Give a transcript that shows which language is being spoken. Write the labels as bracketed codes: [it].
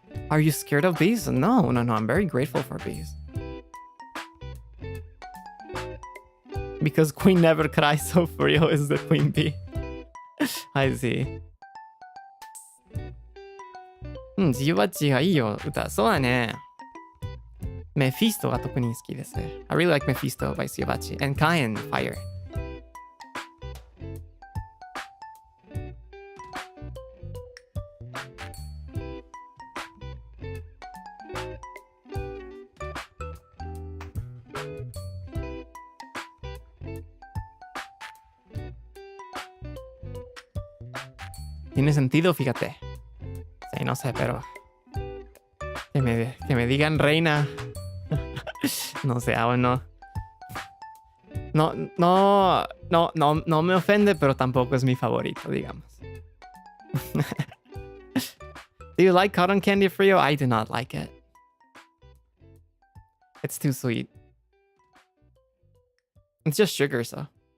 [en] Are you scared of bees? No. I'm very grateful for bees. Because Queen never cries, so Frio is the queen bee. I see. [ja] ジヨバッチがいいよ、歌。そうだね。メフィストが特に好きです。 [en] I really like Mephisto by Siyobachi. And Kaien, Fire. [es] Tiene sentido, fíjate. Sí, no sé, pero que me digan reina. No sé, aún no. No me ofende, pero tampoco es mi favorito, digamos. [en] Do you like cotton candy, Frio? I do not like it. It's too sweet. It's just sugar, so.